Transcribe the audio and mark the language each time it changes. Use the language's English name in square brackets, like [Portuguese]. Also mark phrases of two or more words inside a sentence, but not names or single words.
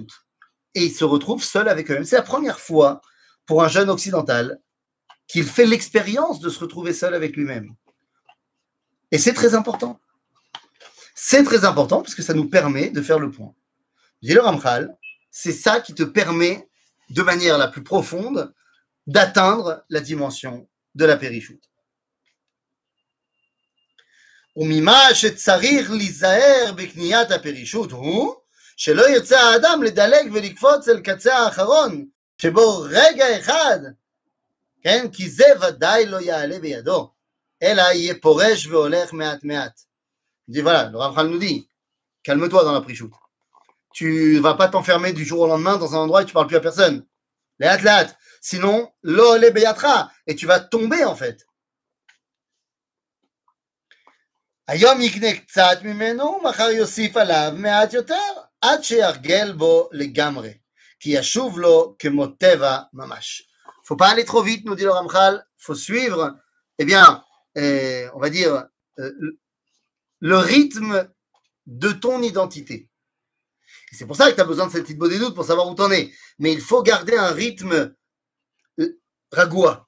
[French] Et ils se retrouvent seuls avec eux-mêmes. C'est la première fois pour un jeune occidental qu'il fait l'expérience de se retrouver seul avec lui-même. Et c'est très important. C'est très important parce que ça nous permet de faire le point. Dit le Ramchal, c'est ça qui te permet, de manière la plus profonde, d'atteindre la dimension de la Perishut. [Hebrew] וממה שצריך להיזהר בקניית הפרישות הוא שלא ירצה האדם לדלג ולקפוץ אל קצה האחרון, שבו רגע אחד, כן? כי זה ודאי לא יעלה בידו, אלא יהיה פורש והולך מעט מעט. [French] Il dit voilà, le Ramchal nous dit, calme-toi dans la prichoute. Tu vas pas t'enfermer du jour au lendemain dans un endroit et tu parles plus à personne. [Hebrew] לאט, לאט. Sinon, לא לביתרה. [French] Et tu vas tomber en fait. [Hebrew] היום יקנה קצת ממנו, מחר יוסיף עליו מעט יותר, עד שירגל בו לגמרי, כי ישוב לו כמו טבע ממש. [French] Faut pas aller trop vite, nous dit le Ramchal, faut suivre, on va dire, le rythme de ton identité. Et c'est pour ça que tu as besoin de cette hitbodedut pour savoir où t'en es. Mais il faut garder un rythme ragoua.